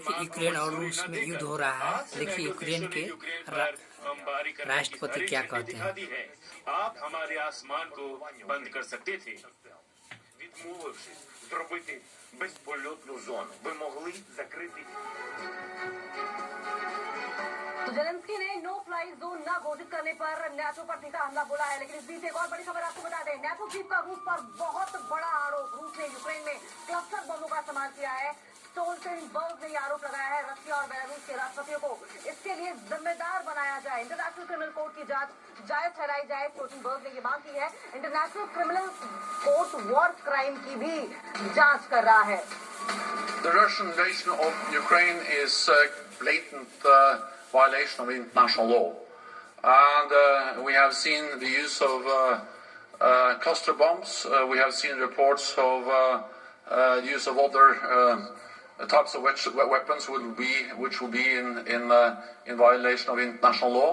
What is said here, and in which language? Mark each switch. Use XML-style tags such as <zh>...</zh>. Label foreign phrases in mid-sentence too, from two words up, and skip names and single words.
<hi>यूक्रेन और रूस में युद्ध हो रहा है। देखिए यूक्रेन के राष्ट्रपति क्या कहते हैं। आप हमारे आसमान को बंद कर सकते थे।</hi> <uk>зробити безпольотну зону. Ви могли закрити.</uk> <hi>तो जेलेंस्की ने</hi> <en>no fly zone</en> <hi>न घोषित करने पर नेटो पर तीखा हमला बोला है। लेकिन इस बीच एक और बड़ी खबर आपको बता दें, नेटो चीफ का रूस पर बहुत बड़ा आरोप। रूस ने यूक्रेन में क्लस्टर बमों का इस्तेमाल किया है। स्टोल्टनबर्ग ने आरोप लगाया है रशिया और बेलारूस के राष्ट्रपतियों को इसके लिए जिम्मेदार बनाया जाए, इंटरनेशनल क्रिमिनल कोर्ट की जांच जायज ठहराई जाए। स्टोल्टनबर्ग ने ये मांग की है। इंटरनेशनल क्रिमिनल कोर्ट</hi> <en>war crime</en> <hi>की भी जांच कर रहा है।</hi> <en>The Russian invasion of Ukraine is a blatant violation of international law, and we have seen the use of cluster bombs. We have seen reports of the use of other types of weapons which will be in violation of international law.</en>